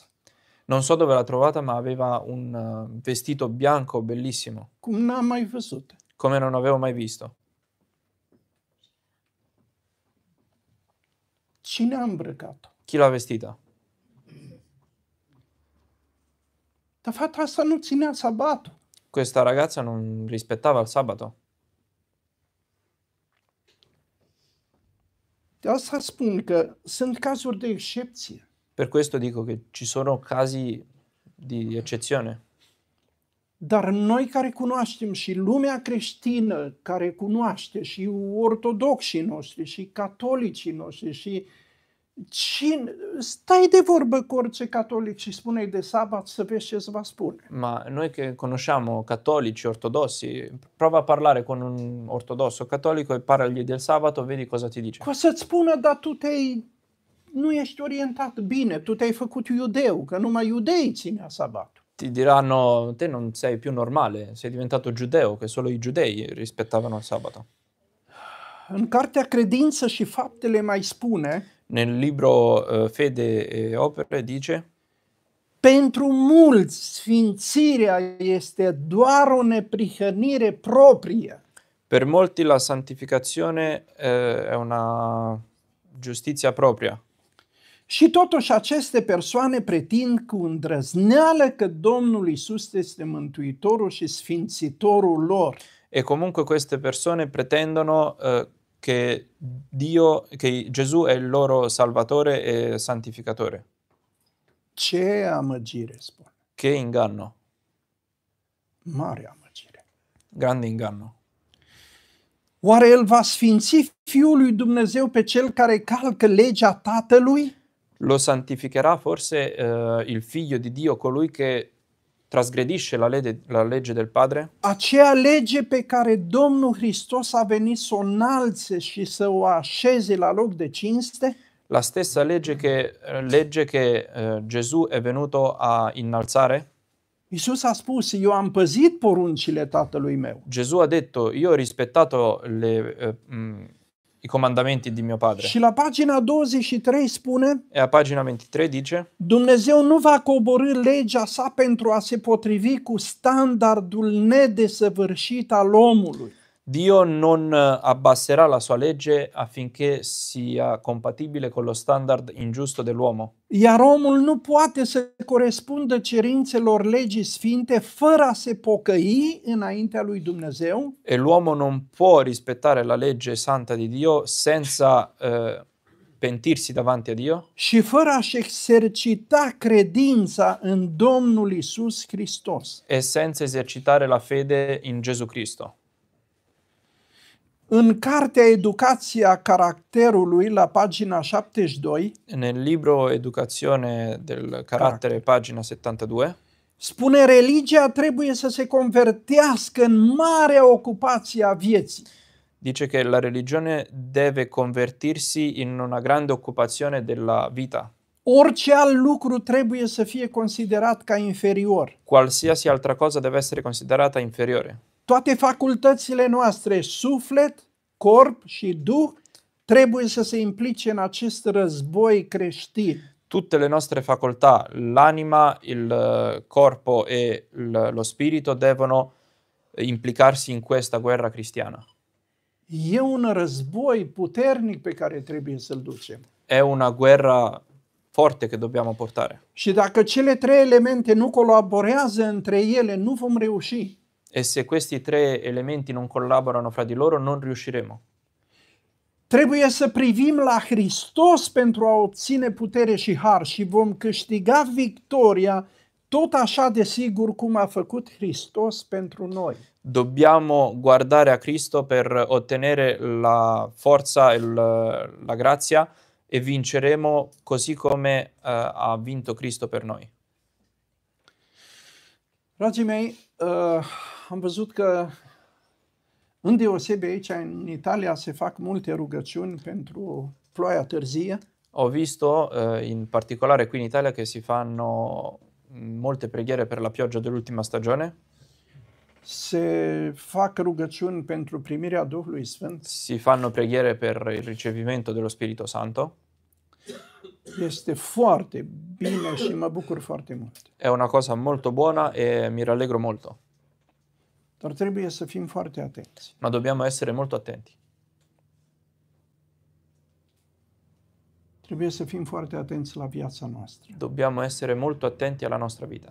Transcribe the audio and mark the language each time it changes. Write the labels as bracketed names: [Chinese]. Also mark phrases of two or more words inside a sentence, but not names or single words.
[Italian] Non so dove l'ha trovata, ma aveva un vestito bianco bellissimo, [Romanian] Cum n-am mai văzut. [Italian] come non avevo mai visto. [Romanian] Cine a îmbrăcat-o? [Italian] Chi l'ha vestita? [Romanian] Dar fata asta nu ținea sabatul. [Italian] Questa ragazza non rispettava il sabato. [Romanian] De asta spun că sunt cazuri de excepție. [Italian] Per questo dico che ci sono casi di eccezione. [Romanian] Dar noi care cunoaștem și lumea creștină care cunoaște și ortodoxii noștri și catolicii noștri și stai de vorbă cu orice catolic și spune de sabat să vezi ce îți va spune. [Italian] Ma noi che conosciamo cattolici, ortodossi, prova a parlare con un ortodosso cattolico e parlargli del sabato, vedi cosa ti dice. [Romanian] O să-ți spună, dar nu ești orientat bine, tu te-ai făcut iudeu, că numai iudeii ținea sabatul. [Italian] Ti diranno, te non sei più normale, sei diventato giudeo, che solo i giudei rispettavano il sabato. [Romanian] În cartea Credință și Faptele mai spune, [Italian] Nel libro Fede e Opere dice: [Romanian] pentru mulți sfințirea este doar o neprihănire proprie. [Italian] per molti la santificazione è una giustizia propria. [Romanian] Și totuși aceste persoane pretind cu îndrăzneală că Domnul Iisus este Mântuitorul și Sfințitorul lor. [Italian] E comunque queste persone pretendono che Gesù è il loro Salvatore e Santificatore. [Romanian] Ce amăgire, spune. [Italian] Che inganno, [Romanian] Mare amăgire. [Italian] grande inganno. [Romanian] Oare El va sfinți Fiul lui Dumnezeu pe cel care calcă legea Tatălui? [Italian] Lo santificherà forse il figlio di Dio, colui che trasgredisce la legge del Padre? [Romanian] Aceea lege pe care Domnul Hristos a venit să o înalțe și să o așeze la loc de cinste? [Italian] La stessa legge che Gesù è venuto a innalzare? [Romanian] Iisus a spus, eu am păzit poruncile Tatălui meu. [Italian] Gesù ha detto: io ho rispettato i comandamenti di mio Padre. [Romanian] Și la pagina 23 spune, [Italian] E a pagina 23 dice: [Romanian] Dumnezeu nu va coborî legea sa pentru a se potrivi cu standardul nedesăvârșit al omului. [Italian] Dio non abbasserà la sua legge affinché sia compatibile con lo standard ingiusto dell'uomo. [Romanian] Iar omul nu poate să corespundă cerințelor legii sfinte fără a se pocăi înaintea lui Dumnezeu [Italian] E l'uomo non può rispettare la legge santa di Dio senza pentirsi davanti a Dio [Romanian] și fără a-și exercita credința în Domnul Isus Hristos. [Italian] e senza esercitare la fede in Gesù Cristo. [Romanian] În cartea Educația caracterului, la pagina 72, [Italian] Nel libro Educazione del carattere, pagina 72, [Romanian] spune religia trebuie să se convertească în marea ocupație a vieții. [Italian] dice che la religione deve convertirsi in una grande occupazione della vita. [Romanian] Orice alt lucru trebuie să fie considerat ca inferior. [Italian] Qualsiasi altra cosa deve essere considerata inferiore. [Romanian] Toate facultățile noastre, suflet, corp și duh, trebuie să se implice în acest război creștin. [Italian] Tutte le nostre facoltà, l'anima, il corpo e lo spirito devono implicarsi in questa guerra cristiana. [Romanian] E un război puternic pe care trebuie să-l ducem. [Italian] È una guerra forte che dobbiamo portare. [Romanian] Și dacă cele trei elemente nu colaborează între ele, nu vom reuși. [Italian] E se questi tre elementi non collaborano fra di loro, non riusciremo. [Romanian] Trebuie să privim la Hristos pentru a obține putere și har și vom câștiga victoria tot așa de sigur cum a făcut Hristos pentru noi. [Italian] Dobbiamo guardare a Cristo per ottenere la forza e la grazia e vinceremo così come ha vinto Cristo per noi. [Romanian] Dragii mei, am văzut că îndeosebi aici în Italia se fac multe rugăciuni pentru ploaia târzie. [Italian] Ho visto in particolare qui in Italia che si fanno molte preghiere per la pioggia dell'ultima stagione. [Romanian] Se fac rugăciuni pentru primirea Duhului Sfânt. [Italian] Si fanno preghiere per il ricevimento dello Spirito Santo. [Romanian] Este foarte bine și mă bucur foarte mult. [Italian] È una cosa molto buona e mi rallegro molto. [Romanian] Dar trebuie să fim foarte atenți. [Italian] Ma dobbiamo essere molto attenti. [Romanian] Trebuie să fim foarte atenți la viața noastră. [Italian] Dobbiamo essere molto attenti alla nostra vita.